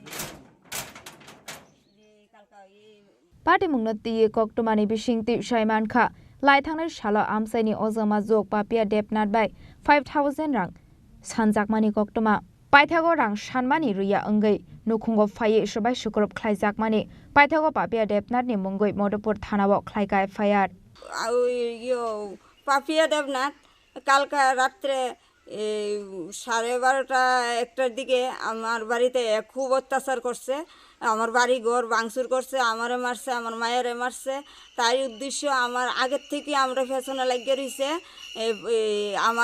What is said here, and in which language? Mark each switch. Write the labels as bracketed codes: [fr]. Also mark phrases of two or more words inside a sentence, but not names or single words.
[trp] पार्टी मुंगनती कक्टमानी बिसिंगति साइमानखा लाइथांनाय साला आमसाइनि अजमा जोग पापिया देबनाथ बाय 5000 रां सानजाकमानि कक्टमा पाइथागो रां सानमानि रुया अंगै नुखुंगो फाये सबाय शुक्रब ख्लाइजाकमानि पाइथागो पापिया देबनाथनि मुंगै मधुपुर थानाव ख्लाइगा एफआईआर [bn] यो पापिया देबनाथ কালকে রাত্রে 12:30-1টার দিকে আমার বাড়িতে খুব অত্যাচার করছে আমার বাড়ি ঘর ভাঙচুর করছে আমারে মারছে আমার মায়েরে মারছে তাই উদ্দেশ্য আমার আগের থেকে আমরা ফ্যাশনে লাগিয়ে রইছে আমার